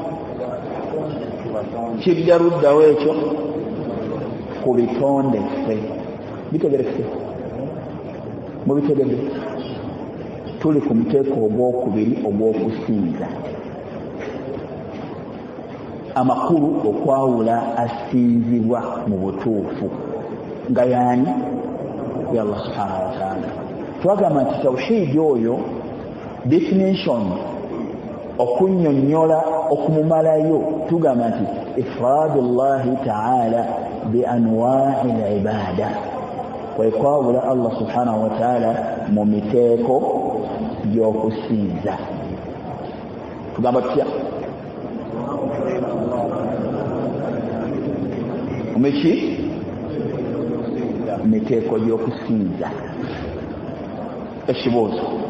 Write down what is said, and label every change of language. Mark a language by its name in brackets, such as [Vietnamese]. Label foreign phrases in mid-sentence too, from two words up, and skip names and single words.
[Ganda] kidda luddawo ekyo ku bitonde ffe bitegereke mubitegedde tuli ku muteeko ogwokubiri ogw'okusinza amakulu okwawula asinzibwa mu butuufu nga yaani ya Allah subhanahu [Arabic] وتعالى [Ganda] twagamba nti tawhidi oyo definition okunnyonnyola okumumalayo tugamba nti [Arabic] إفراد الله تعالى بأنواع العبادة [Ganda] kwekwawula Allah [Arabic] سبحانه وتعالى [Ganda] mu miteeko gy'okusinza tugamba tutya omeki miteeko gy'okusinza ekibuuzo